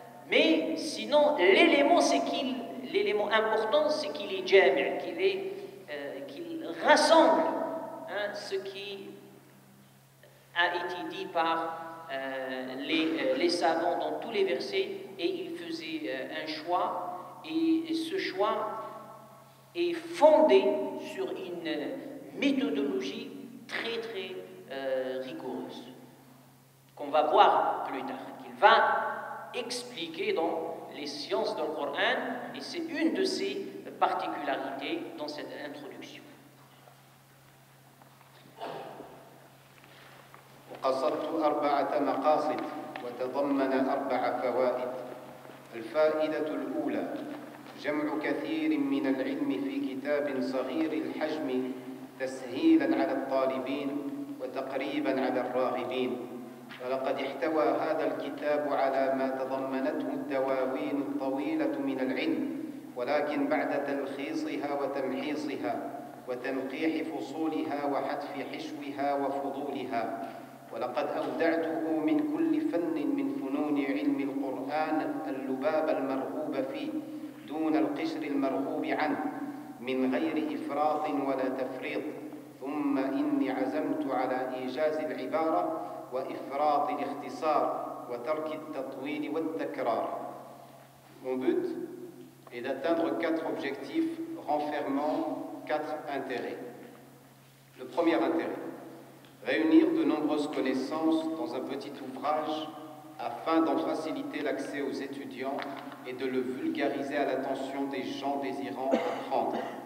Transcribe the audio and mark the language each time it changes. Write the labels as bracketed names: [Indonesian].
[French] mais sinon, l'élément important, c'est qu'il est jami', qu'il rassemble ce qui a été dit par les savants dans tous les versets, et il faisait un choix, et ce choix est fondé sur une méthodologie très très rigoureuse. qu'on va voir plus tard, qu'il va expliquer dans les sciences du Coran, et c'est une de ses particularités dans cette introduction. [Arabic] وقصدت 4 مقاصد وتضمن 4 فوائد. الفائدة الأولى جمع كثير من العلم في كتاب صغير الحجم تسهيلا على الطالبين وتقريبا على الراغبين، ولقد احتوى هذا الكتاب على ما تضمنته الدواوين الطويلة من العلم، ولكن بعد تلخيصها وتمحيصها وتنقيح فصولها وحتف حشوها وفضولها، ولقد أودعته من كل فن من فنون علم القرآن اللباب المرغوب فيه دون القشر المرغوب عنه من غير إفراط ولا تفريط. ثم إني عزمت على إيجاز العبارة وإفراط الاختصار وترك التطويل والتكرار. [French] Mon but est d'atteindre 4 objectifs renfermant 4 intérêts. Le premier intérêt, réunir de nombreuses connaissances dans un petit ouvrage afin d'en faciliter l'accès aux étudiants et de le vulgariser à l'attention des gens désirant apprendre.